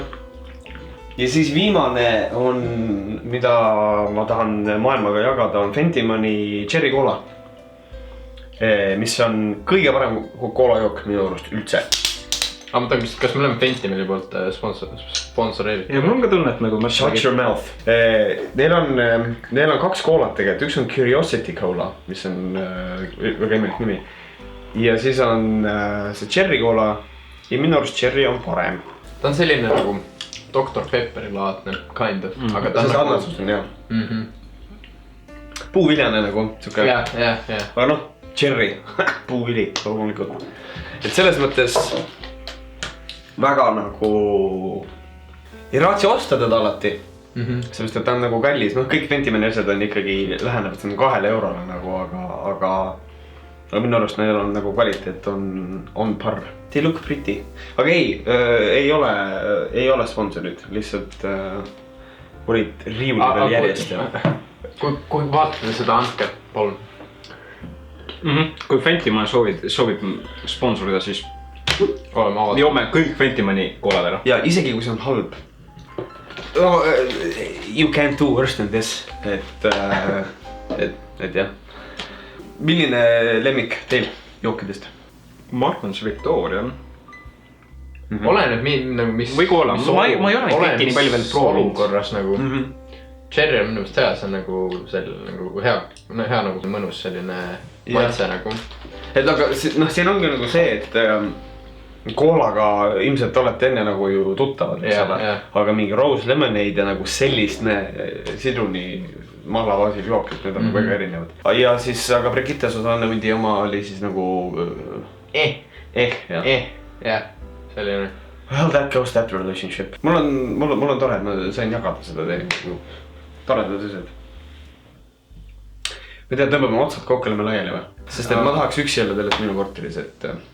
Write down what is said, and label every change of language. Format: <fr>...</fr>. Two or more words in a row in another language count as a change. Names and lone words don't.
<et>Ja siis viimane on, mida ma tahan maailmaga jagada, on Fentimani Cherry Cola. Mis on kõige parem koolajook minu arust üldse. Aga ma tahan, kas me oleme Fentimani poolt sponsoreeritud? Ja mul on ka tunne, et nagu...</et> <en>Shut your mouth.</en> <et>Neil on 2 koolat tegelikult. Üks on Curiosity Cola, mis on väga imelik nimi. Ja siis on see Cherry Cola ja minu arust Cherry on parem. Ta on selline nagu Dr. Pepperi laadne,</et> <en>kind of.</en> <et>Aga ta on see nagu... sarnasus on jah. Puuviljane nagu. Jah. Aga noh, Cherry, puuvili, loomulikult. Et selles mõttes väga nagu ei raatsi osta teda alati. Sellest, et ta on nagu kallis. Noh, kõik Fentimani asjad on ikkagi lähenevad 2 eurole nagu, aga minu arust neil on nagu kvaliteet on par.</et> <en>They look pretty.</en> <et>Aga ei ole sponsorid, lihtsalt olid riiuli veel järjest. Kui vaatate seda andke, palun. Kui Fentimani soovib sponsorida, siis oleme avatud. Joome kõik Fentimani koolad ära. Ja isegi kui see on halb.</et> <en>You can't do worse than this.</en> <et>Et jah. Milline lemmik teil jookidest? Ma arvan, see Victoria on. oleneb nagu mis. Või koola, ma ei ole neid kõiki nii palju veel proovinud. Olukorras nagu. Cherry on minu meelest hea, see on nagu selline nagu hea nagu mõnus selline maitse nagu. Et aga siin ongi nagu see, et koolaga ilmselt olete enne nagu ju tuttavad, eks ole. Aga mingi Rose Lemonade ja nagu sellist sidruni mahlavasil jookid, need on väga erinevad. Ja siis, aga Brigitte Susanne Hundi oma oli siis nagu jah, selline.</et> <en>Well, that goes that relationship.</en> <et>Mul on tore, et ma sain jagada seda teiega. Toredad asjad. Me tead, tõmbame otsad kokku, oleme laiali või? Sest et ma tahaks üksi olla teles minu korteris, et...</et>